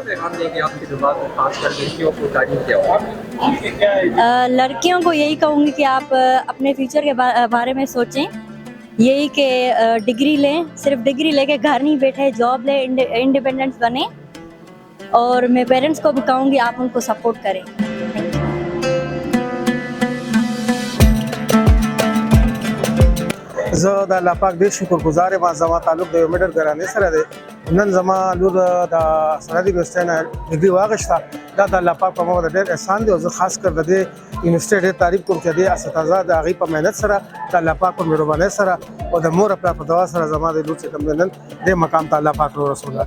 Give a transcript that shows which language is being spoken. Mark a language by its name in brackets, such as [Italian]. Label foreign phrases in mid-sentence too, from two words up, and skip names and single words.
[Urdu] لڑکیوں کو یہی کہوں گی کہ آپ اپنے فیوچر کے بارے میں سوچیں، یہی کہ ڈگری لیں، صرف ڈگری لے کے گھر نہیں بیٹھے، جاب لیں، انڈیپنڈنٹ بنے. اور میں پیرنٹس کو بھی کہوں گی آپ ان کو سپورٹ کریں. [Pashto] زه د الله پاک ډیر شکرګزار یم زما تعلق د میډر ګرانې سره دی. نن زما لور د سرحدي یونیورسيټي نه ډیګري واغښته. دا د الله پاک په موږ ډیر احسان دی او زه خاص کر د دې یونیورسيټي ډیر تعریف کوم چې د اساتذه د هغې په مهنت سره د الله پاک په مهربانۍ سره او د مور پلار په دعا سره زما د لور چې کوم نن دې مقام ته الله پاک رسوله.